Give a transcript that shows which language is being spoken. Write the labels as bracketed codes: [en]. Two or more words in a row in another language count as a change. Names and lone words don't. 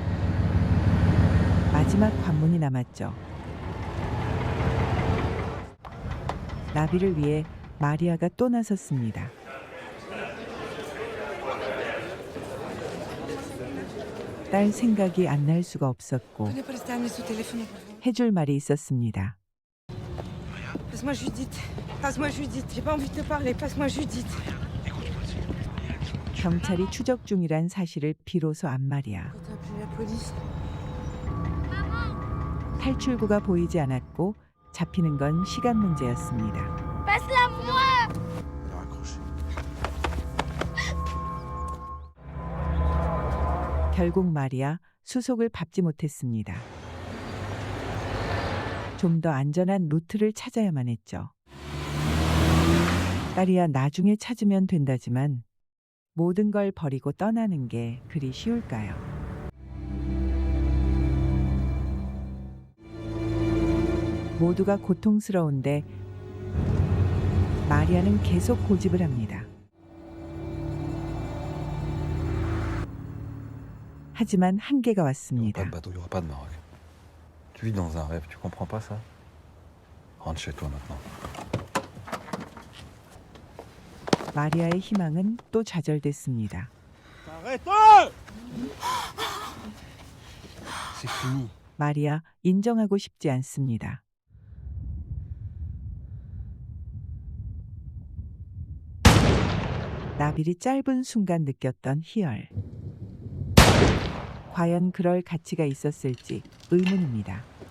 [ko] 마지막 관문이 남았죠. 나비를 위해 마리아가 또 나섰습니다. 딸 생각이 안 날 수가 없었고 [fr] Venez pas rester amener ce téléphone. [ko] 해줄 말이 있었습니다. [fr] Passe-moi Judith. Passe-moi Judith. J'ai pas envie de te parler. Passe-moi Judith. [ko] 경찰이 추적 중이란 사실을 비로소 안 말이야. [fr] Quand t'as appelé la police. [ko] 탈출구가 보이지 않았고 잡히는 건 시간 문제였습니다. [fr] Passe-la moi. Il a raccroché. [ko] 결국 마리아 수속을 밟지 못했습니다. 좀 더 안전한 루트를 찾아야만 했죠. 딸이야 나중에 찾으면 된다지만 모든 걸 버리고 떠나는 게 그리 쉬울까요? 모두가 고통스러운데 마리아는 계속 고집을 합니다. 하지만 한계가 [fr] Il n'y aura pas [ko] 왔습니다. [fr] de bateau, il n'y aura pas de Maroc. Tu vis dans un rêve, tu comprends pas ça? Rentre chez toi maintenant. [ko] 마리아의 희망은 또 좌절됐습니다. [fr] C'est fini. [ko] 마리아 인정하고 싶지 않습니다. 나빌이 짧은 순간 느꼈던 희열. 과연 그럴 가치가 있었을지 의문입니다.